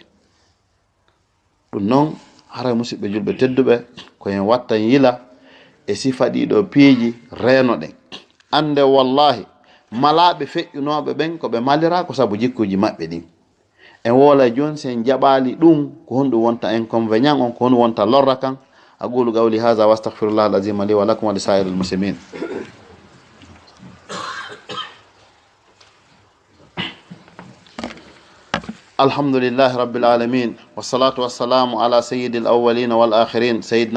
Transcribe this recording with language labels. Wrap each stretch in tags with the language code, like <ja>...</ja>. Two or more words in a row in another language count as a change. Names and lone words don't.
<ff>ɗum noon hara musidɓe julɓe tedduɓe ko en wattan yila e sifa ɗiɗo piiji reeno ɗen ande wallahi malaɓe feƴƴunoɓe ɓen ko ɓe malira ko sabu jikkuji maɓɓe ɗin en woolay joni sen jaɓali ɗum ko honɗum wonta inconvénient on ko honɗum wonta lorra kan</ff> <ar>أقول قولي هذا وأستغفر الله العظيم لي ولكم ولسائر المسلمين الحمد لله رب العالمين والصلاة والسلام على سيد الأولين والآخرين سيدنا</ar>